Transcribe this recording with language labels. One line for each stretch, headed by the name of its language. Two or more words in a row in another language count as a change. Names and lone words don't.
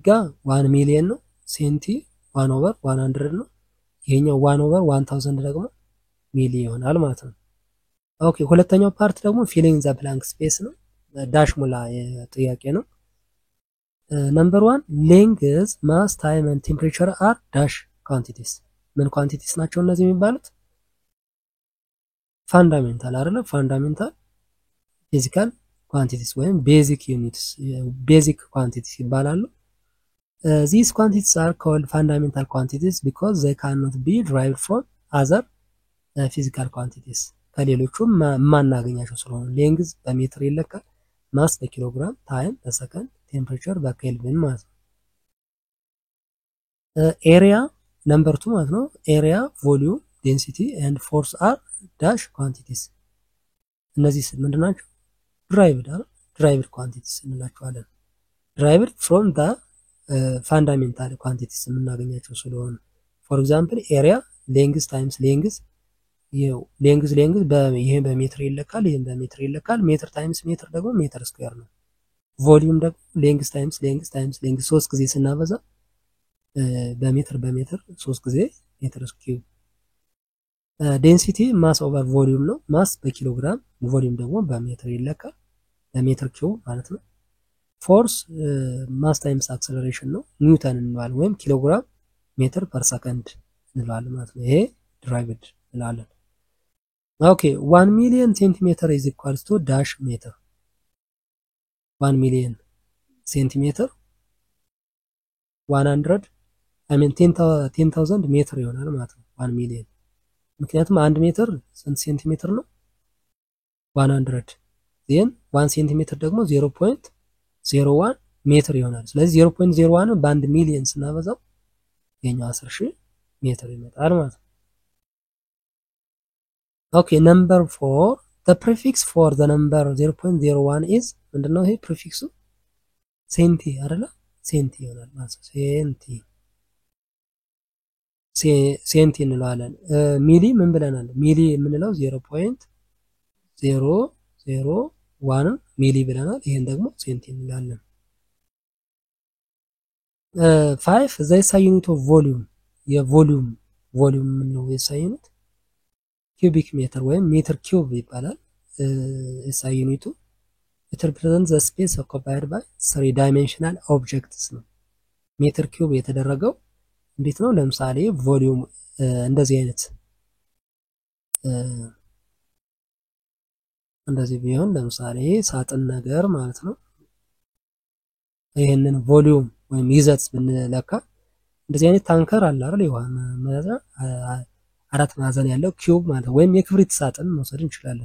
Amharic: 1 ሚሊዮን ነው፣ ሴንቲ 1 over 100 ነው። ይሄኛው 1 over 1000 ደግሞ ሚሊ ይሆናል ማለት ነው። ኦኬ ሁለተኛው ፓርት ደግሞ
English: filling the blank space
Amharic: ነው። ዳሽ ሙላ ጥያቄ ነው።
English: number 1 length mass time and temperature are dash quantities
Amharic: ምን ኳንቲቲስ ናቸው እነዚህ የሚባሉት ፋንዳሜንታል አይደለ
English: fundamental physical quantities
Amharic: ወይም
English: basic units basic quantities
Amharic: ይባላሉ
English: these quantities are called fundamental quantities because they cannot be derived from other physical quantities
Amharic: ከሌሎቹም ማናገኛቸው ስለሆነ ሌንግዝ በሜትር ይለካል ማስ በኪሎግራም ታይም በሰከንድ ቴምፕሬቸር በኬልቪን ማለት ነው
English: area number 2
Amharic: ማለት ነው
English: area volume density and force are dash quantities
Amharic: እነዚህ ምንድናቸው
English: derived quantities
Amharic: እንላቸዋለን
English: derived from the fundamental quantities
Amharic: የምናገኛቸው ስለሆነ
English: for example area length times length length
Amharic: ይሄ በሜትር ይለካል ይሄን በሜትር ይለካል
English: meter times meter
Amharic: ደግሞ
English: meter square
Amharic: ነው ቮሊዩም ደግሞ
English: length times length
Amharic: 3 ጊዜ ስናበዛ በሜትር 3 ጊዜ
English: meter square
Amharic: ዴንሲቲ
English: mass over volume
Amharic: ነው ማስ በኪሎግራም ቮሊዩም ደግሞ በሜትር ይለካል በሜትር ኪዩብ ማለት ነው
English: force mass times acceleration
Amharic: ነው ኒውተን እንላለን ወይም
English: kilogram meter per second
Amharic: እንላለን ማለት ነው ይሄ derived እንላለን
English: okay 1 million centimeter is equals to dash
Amharic: ሜትር
English: 1 million centimeter
Amharic: 100
English: I mean
Amharic: 10000 ሜትር ይሆናል ማለት ነው 1 ሚሊዮን ምክንያቱም 1 ሜትር ስንት ሴንቲሜትር ነው 100 then 1 ሴንቲሜትር ደግሞ 0.01 ሜትር ይሆናል ስለዚህ 0.01 በ1 ሚሊዮን ስናበዛው የኛው 10000 ሜትር ይመጣል ማለት ነው
English: okay number 4 the prefix for the number 0.01 is
Amharic: ምንድነው ይሄ ፕሪፊክሱ ሴንቲ አይደለ ሴንቲ ይሆናል ማለት ነው ሴንቲ እንላለን ሚሊ ምን ብለናል ሚሊ የምንለው 0.001 ሚሊ ብለናል ይሄን ደግሞ ሴንቲ እንላለን
English: 5 the SI unit of volume
Amharic: የቮሊዩም ነው
English: SI unit cubic meter
Amharic: ወይም
English: meter cube
Amharic: ይባላል SI ዩኒቱ
English: it represents the space occupied by three dimensional objects
Amharic: ነው ሜትር ኪዩብ የተደረገው እንዴት ነው ለምሳሌ ቮሊዩም እንደዚህ አይነት እንደዚህ ቢሆን ለምሳሌ ሳጥን ነገር ማለት ነው ይሄንን ቮሊዩም ወይም ይዘት ብንለካ እንደዚህ አይነት ታንከር አለ አይደል ይዋን ማለት አራት ማዕዘን ያለው ኪዩብ ማለት ወይም የክብሪት ሳጥን መውሰድ እንችላለን